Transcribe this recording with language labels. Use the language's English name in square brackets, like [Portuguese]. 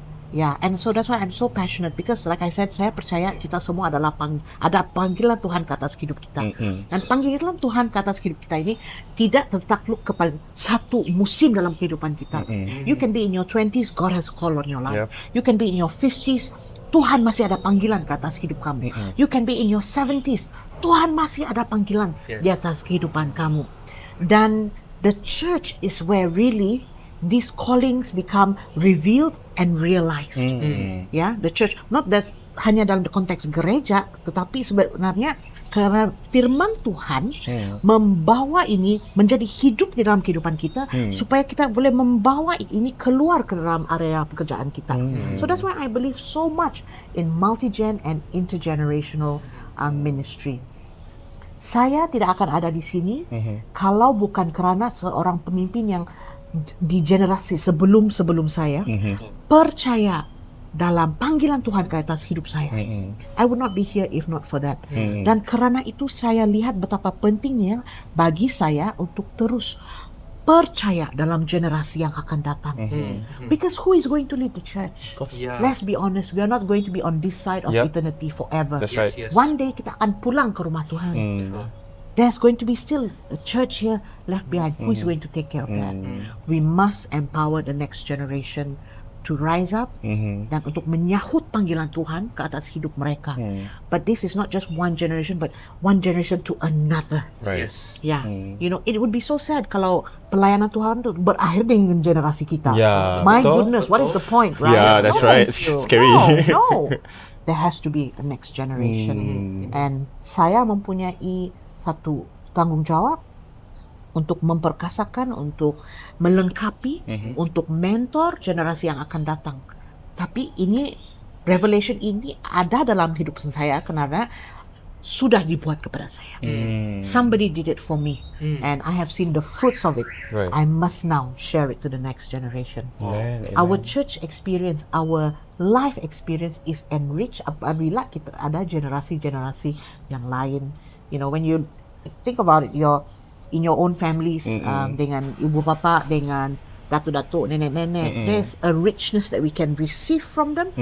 [English] Yeah, and so that's why I'm so passionate because like I said, [Malay] saya percaya kita semua adalah ada panggilan Tuhan ke atas hidup kita. Dan panggilan Tuhan ke atas hidup kita ini tidak tertakluk kepada satu musim dalam kehidupan kita. [English] You can be in your 20s, God has a call on your life. You can be in your 50s, [Malay] Tuhan masih ada panggilan ke atas hidup kamu. [English] You can be in your 70s, [Malay] Tuhan masih ada panggilan di atas kehidupan kamu. [English] Dan the church is where really these callings become revealed and realized. Yeah, the church, not that [Malay] hanya dalam konteks gereja, tetapi sebenarnya karena firman Tuhan membawa ini menjadi hidup di dalam kehidupan kita, supaya kita boleh membawa ini keluar ke dalam area pekerjaan kita. [English] So that's why I believe so much in multi-gen and intergenerational ministry. [Malay] Saya tidak akan ada di sini kalau bukan kerana seorang pemimpin yang di generasi sebelum saya percaya dalam panggilan Tuhan ke atas hidup saya. [English] I would not be here if not for that. [Malay] Dan kerana itu saya lihat betapa pentingnya bagi saya untuk terus percaya dalam generasi yang akan datang. [English] Because who is going to lead the church? Let's be honest, we are not going to be on this side of eternity forever. That's right. One day [Malay] kita akan pulang ke rumah Tuhan. [English] There's going to be still a church here left behind. Who is going to take care of that? We must empower the next generation to rise up [Malay] dan untuk menyahut panggilan Tuhan ke atas hidup mereka. [English] But this is not just one generation, but one generation to another. Right. Yeah, you know, it would be so sad [Malay] kalau pelayanan Tuhan itu berakhir dengan generasi kita. [English] My goodness, what is the point, right? Yeah, that's right. Scary. No. There has to be a next generation. And [Malay] saya mempunyai satu tanggung jawab untuk memperkasakan, untuk melengkapi, untuk mentor generasi yang akan datang. Tapi ini revelation ini ada dalam hidup saya karena sudah dibuat kepada saya. [English] Somebody did it for me, and I have seen the fruits of it. Right. I must now share it to the next generation. Amen, Our church experience, our life experience is enriched [Malay] apabila kita ada generasi-generasi yang lain. [English] You know, when you think about it, in your own families, [Malay] dengan ibu bapa, dengan datuk-datuk, nenek-nenek, [English] there's a richness that we can receive from them.